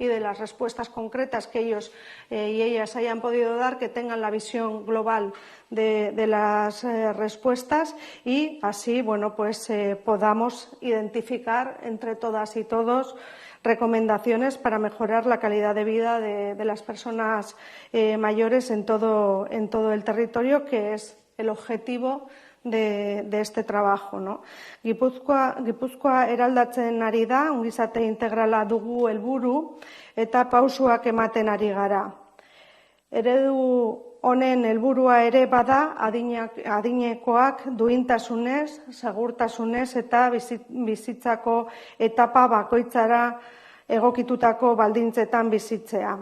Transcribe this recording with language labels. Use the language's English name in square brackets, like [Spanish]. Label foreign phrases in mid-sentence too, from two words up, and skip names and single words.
[Spanish] de las respuestas concretas que ellos y ellas hayan podido dar, que tengan la visión global de las respuestas y así podamos identificar entre todas y todos recomendaciones para mejorar la calidad de vida de las personas mayores en todo el territorio, que es el objetivo de este trabajo, ¿no? [Basque] Gipuzkoa eraldatzen ari da, ongizate integrala dugu helburu eta pausoak ematen ari gara. Eredu honen helburua ere bada adinekoak duintasunez, segurtasunez eta bizitzako etapa bakoitzara egokitutako baldintzetan bizitzea.